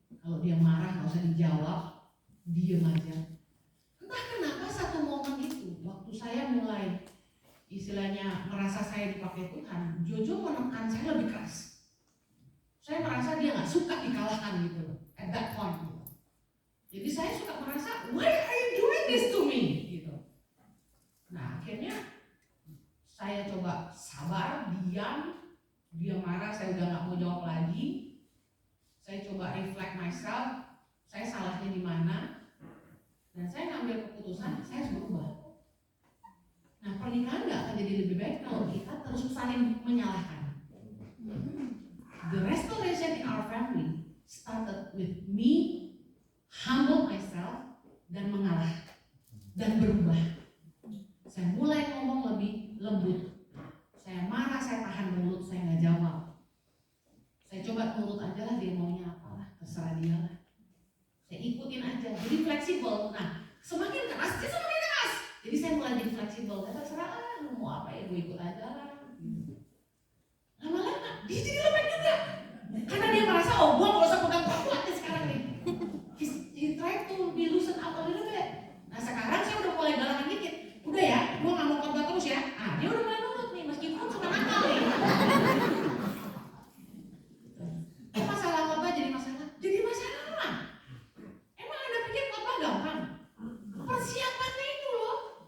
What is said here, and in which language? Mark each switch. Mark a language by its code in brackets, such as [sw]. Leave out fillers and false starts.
[id] Kalau dia marah nggak usah dijawab, diem aja. Entah kenapa satu momen itu, waktu saya mulai istilahnya merasa saya dipakai Tuhan, Jojo menekan saya lebih keras. Saya merasa dia nggak suka dikawal. disalahkan gitu loh, [en] at that point [id] gitu. Jadi saya suka merasa, [en] why are you doing this to me? [id] Gitu. Nah akhirnya saya coba sabar, diam, dia marah, saya udah gak mau jawab lagi. Saya coba [en] reflect myself, [id] saya salahnya di mana, dan saya ngambil keputusan, saya harus berubah. Nah pernikahan gak akan jadi lebih baik kalau kita terus saling menyalahkan. [en] The restoration in our family started with me humble myself [id] dan mengalah dan berubah. Saya mulai ngomong lebih lembut. Saya marah, saya tahan mulut, saya nggak jawab. Saya coba nurut aja lah, dia maunya apalah, terserah dia lah. Saya ikutin aja, jadi fleksibel. Nah, semakin keras, dia semakin keras. Jadi saya mulai jadi fleksibel. Terserah lah, lu mau apa ya, gue ikut aja lah. Lama-lama, dia jadi lembek juga. Karena dia merasa, oh gue gak usah pegang kuat-kuatnya sekarang nih. [en] He tried to be loosen up a little bit. [id] Nah sekarang saya udah mulai galakan dikit. Udah ya, gue gak mau khotbah terus ya. Ah dia udah mulai nurut nih, meskipun suka nakal nih. Masalah khotbah jadi masalah? Jadi masalah. Emang Anda pikir khotbah gampang? Persiapannya itu loh.